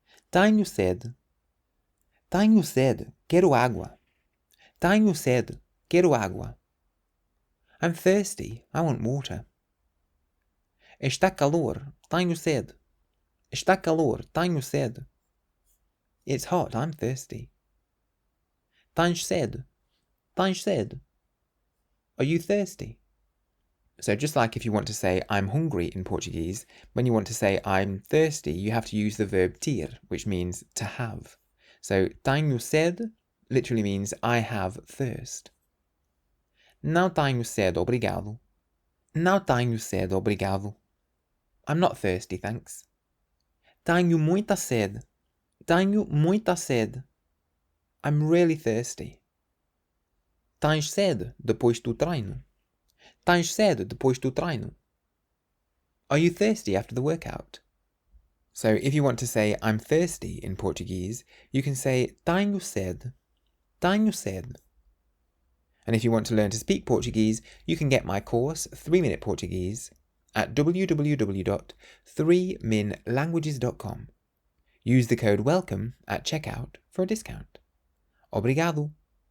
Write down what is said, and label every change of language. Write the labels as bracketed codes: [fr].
[pt] Tenho sede. Tenho sede. Quero água. Tenho sede. Quero água. [en] I'm thirsty. I want water. [pt] Está calor. Tenho sede. Está calor. Tenho sede. [en] It's hot. I'm thirsty. [pt] Tens sede. Tens sede. [en] Are you thirsty? So just like if you want to say I'm hungry in Portuguese, when you want to say I'm thirsty, you have to use the verb ter, which means to have. So [pt] tenho sede [en] literally means I have thirst. [pt] Não tenho sede, obrigado. Não tenho sede, obrigado. [en] I'm not thirsty, thanks. [pt] Tenho muita sede. Tenho muita sede. [en] I'm really thirsty. [pt] Tens sede depois do treino. Tens sede depois do treino. [en] Are you thirsty after the workout? So if you want to say I'm thirsty in Portuguese, you can say [pt] tenho sede. Tenho sede. [en] And if you want to learn to speak Portuguese, you can get my course 3-Minute Portuguese at www.3minlanguages.com. Use the code WELCOME at checkout for a discount. [pt] Obrigado.